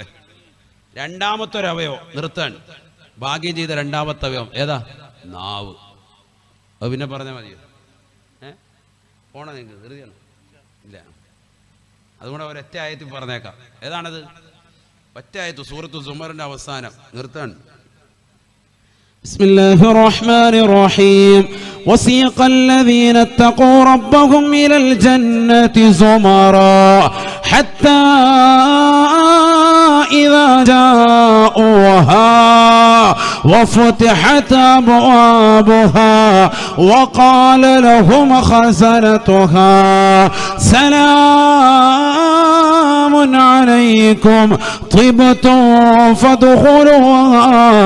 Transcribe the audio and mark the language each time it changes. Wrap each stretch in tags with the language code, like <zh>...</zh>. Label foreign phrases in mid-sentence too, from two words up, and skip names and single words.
<ml>രണ്ടാമത്തെ ഒരു അവയവം നിർത്താൻ ഭാഗ്യം ചെയ്ത രണ്ടാമത്തെ അവയവം ഏതാ? നാവ്. അത് പിന്നെ പറഞ്ഞാൽ മതിയോ? പോണ നിങ്ങൾക്ക് ധൃതിയാണ് ഇല്ല. അതുകൊണ്ട് ഒരൊറ്റ ആയത്തിൽ പറഞ്ഞേക്കാം. ഏതാണത്? ഒറ്റ ആയത്ത് സൂറത്തു സുമറിന്റെ അവസാനം. നിർത്താൻ.</ml> <ar>بسم الله الرحمن الرحيم وسيق الذين اتقوا ربهم إلى الجنة زمرا حتى إذا جاءوها وفتحت أبوابها وقال لهم خزنتها سلام عليكم طبتم فادخلوها</ar>